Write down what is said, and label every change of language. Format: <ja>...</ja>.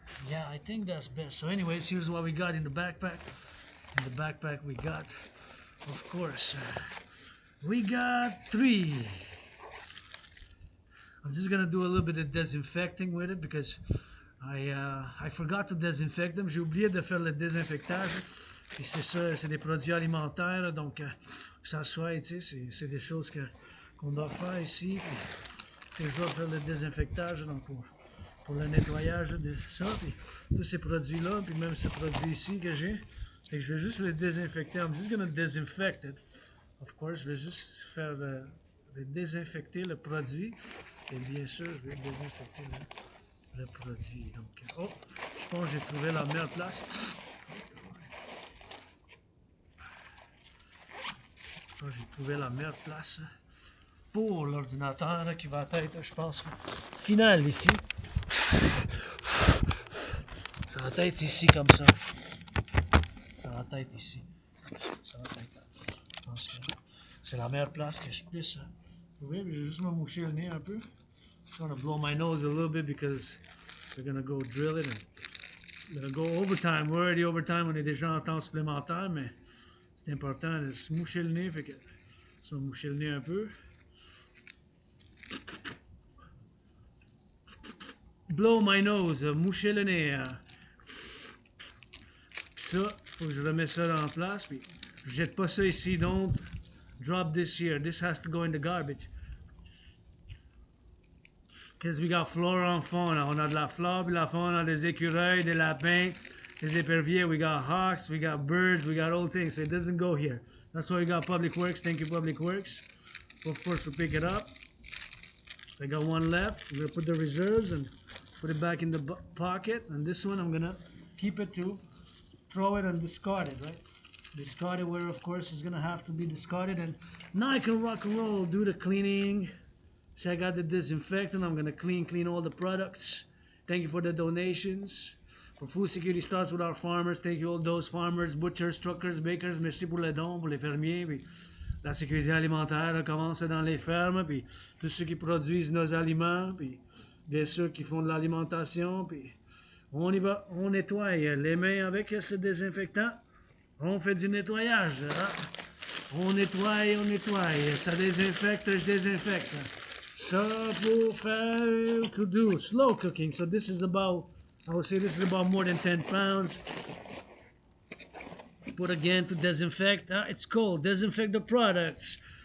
<en>Yeah, I think that's best. So anyways, here's what we got in the backpack. In the backpack we got, of course, we got 3. I'm just gonna do a little bit of disinfecting with it because I forgot to disinfect them.</en> <fr>J'ai oublié de faire le désinfectage. Puis c'est ça, c'est des produits alimentaires, donc que ça soit, tu sais, c'est des choses qu'on doit faire ici. Puis que je dois faire le désinfectage, donc pour le nettoyage de ça, puis tous ces produits-là, puis même ce produit ici que j'ai. Fait que je vais juste le désinfecter.</fr> <en>I'm just gonna disinfect it. Of course,</en> <fr>je vais juste faire désinfecter le produit. Et bien sûr, je vais désinfecter le produit. Donc, oh, je pense que j'ai trouvé la meilleure place. Je pense que j'ai trouvé la meilleure place pour l'ordinateur qui va être, je pense, final ici. Ça va être ici comme ça. Ça va être ici. Ça va être. Je pense que c'est la meilleure place que je puisse trouver. Je vais juste me moucher le nez un peu.</fr> <en>I'm gonna blow my nose a little bit because they're gonna go drill it and they're gonna go overtime. We're already overtime,</en> <fr>on est déjà en temps supplémentaire, mais c'est important de se moucher le nez. Fait que je vais me moucher le nez un peu.</fr> <en>Blow my nose,</en> <fr>moucher le nez. Puis ça, faut que je remette ça en place. Puis je jette pas ça ici,</fr> <en>don't drop this here. This has to go in the garbage. Because we got flora en fond. Là.</en> <fr>On a de la flore, puis la faune, on a des écureuils, des lapins, des éperviers.</fr> <en>We got hawks, we got birds, we got all things. So it doesn't go here. That's why we got Public Works. Thank you, Public Works. Of course, we'll pick it up. I got one left. We're gonna put the reserves and put it back in the pocket. And this one, I'm gonna keep it to throw it and discard it, right? Discard it where, of course, it's gonna have to be discarded. And now I can rock and roll, do the cleaning. See, I got the disinfectant. I'm gonna clean all the products. Thank you for the donations. For food security starts with our farmers. Thank you all those farmers, butchers, truckers, bakers.</en> <fr>Merci pour les dons, pour les fermiers. Puis la sécurité alimentaire commence dans les fermes. Puis tous ceux qui produisent nos aliments. Puis bien sûr qui font de l'alimentation. Puis on y va, on nettoie les mains avec ce désinfectant. On fait du nettoyage. Hein? On nettoie. Ça désinfecte, je désinfecte. Ça pour faire</fr> <en>to do slow cooking. So this is about, I would say this is about more than 10 pounds. Put again to disinfect. It's cold. Disinfect the products.</en>